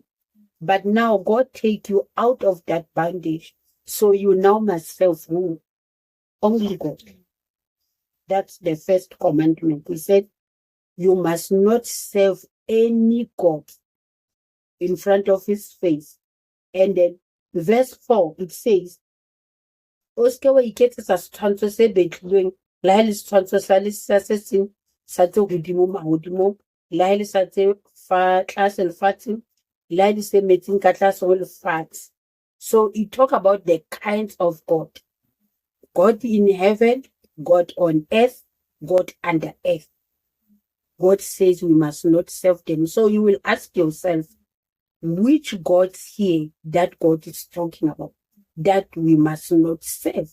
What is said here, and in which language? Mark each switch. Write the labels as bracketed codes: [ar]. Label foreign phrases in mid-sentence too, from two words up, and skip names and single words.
[en] But now God take you out of that bondage, so you now must serve who? Only God. That's the first commandment. He said, you must not serve any god in front of His face. And then verse 4, it says, [st] o seke wa iketsetsa setshwantsho se betlilweng, le ha le setshwantsho sa le sa se seng sa tse godimo mahodimong, le ha le sa tse fa tlase lefatsheng, le ha le se metsing ka tlase ho lefatshe. [en] So it talk about the kinds of God. God in heaven, God on earth, God under earth. God says we must not serve them. So you will ask yourself, which gods here that God is talking about, that we must not serve?